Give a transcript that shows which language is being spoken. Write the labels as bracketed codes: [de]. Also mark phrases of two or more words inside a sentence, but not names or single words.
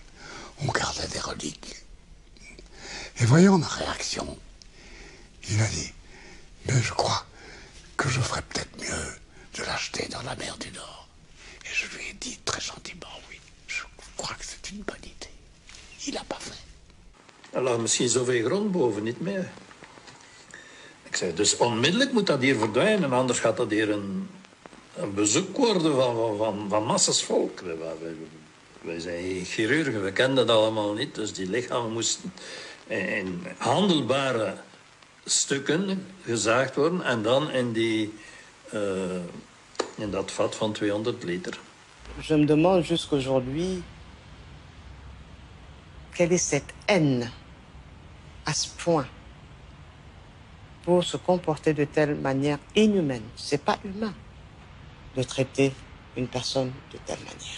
[fr] On gardait des reliques. Et voyant ma réaction, il a dit, mais je crois que je ferais peut-être mieux de l'acheter dans la mer du Nord. Et je lui ai dit très gentiment, oui, je crois que c'est une bonne idée. Il n'a pas fait. Alors, [nl] misschien zoveel grond boven niet meer. Ik zei, dus onmiddellijk moet dat hier verdwijnen, anders gaat dat hier een een bezoek worden van massas volk. Wij zijn chirurgen, we kenden dat allemaal niet. Dus die lichamen moesten in handelbare stukken gezaagd worden. En dan in dat vat van 200 liter. [fr] Je me demande jusqu'aujourd'hui, quelle est cette haine à ce point pour se comporter de telle manière inhumaine. C'est pas humain de traiter une personne de telle manière.